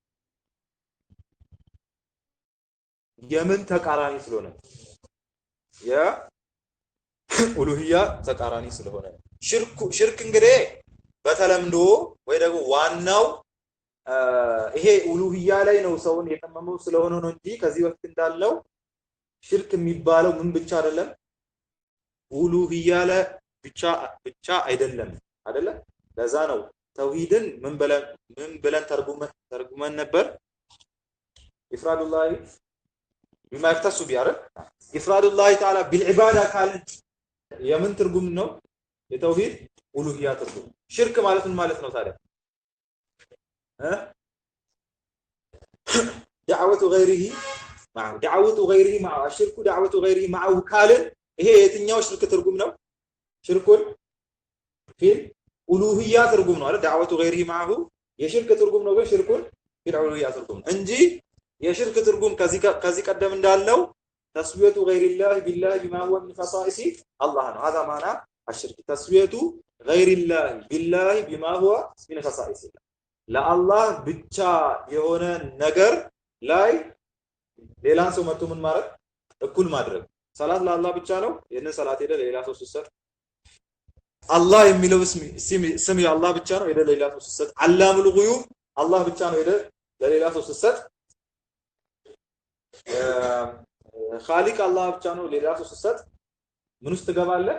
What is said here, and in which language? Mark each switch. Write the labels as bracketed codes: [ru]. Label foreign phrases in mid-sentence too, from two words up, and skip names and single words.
[am] የምን ተቃራኒ ስለሆነ የኡሉሂያ ተቃራኒ ስለሆነ ሽርክ እንግዲህ በተለምዶ ወይ ደግሞ ዋናው ይሄ ኡሉሂያ ላይ ነው ሰውን የተመመው ስለሆነ ነው እንጂ ከዚህ በፊት እንዳለው ሽርክ የሚባለው ምን ብቻ አይደለም ኡሉሂያ ላይ ብቻ አይደለም አይደለ? ለዛ ነው ተውሂድን ምን ብለን ተርጉመን ነበር? [ar] ኢፍራዱላህ بما يختص بيعرف إفراد الله تعالى بالعبادة قال [am] የምን ትርጉም ነው? የተውሂድ ኡሉሂያ ትርጉም። ሽርክ ማለት ምን ማለት ነው ታዲያ? [ar] دعوة غيره معه دعوة غيره معه الشرك دعوة غيره معه قال [am] ይሄ የትኛው ሽርክ ትርጉም ነው? [ar] شرك في الألوهية [am] ትርጉም ነው አይደል? [ar] دعوة غيره معه [am] የሽርክ ትርጉም ነው ግን [ar] شرك في الألوهية [am] ትርጉም እንጂ የሽርክ ትርጉም ከዚህ ቀደም እንዳለው [ar] تسوية غير الله بالله بما هو من خصائص الله ነው። هذا معنى الشرك تسوية غير الله بالله بما هو من خصائص ለአላህ [am] ብቻ የሆነ ነገር ላይ ሌላን ሰው መጥቶ ምን ማድረግ እኩል ማድረግ። ሰላት ለአላህ ብቻ ነው። ይሄንን ሰላት ሄደ ለሌላ ሰው ሲሰጥ አላህ የሚለው ስም የአላህ ብቻ ነው። ሄደ ለሌላ ሰው ሲሰጥ [ar] علام الغيوب [am] አላህ ብቻ ነው። ሄደ ለሌላ ሰው ሲሰጥ ኻሊቅ አላህ ብቻ ነው። ሌላ ሰው ሲሰጥ ምን ውስጥ ትገባለህ?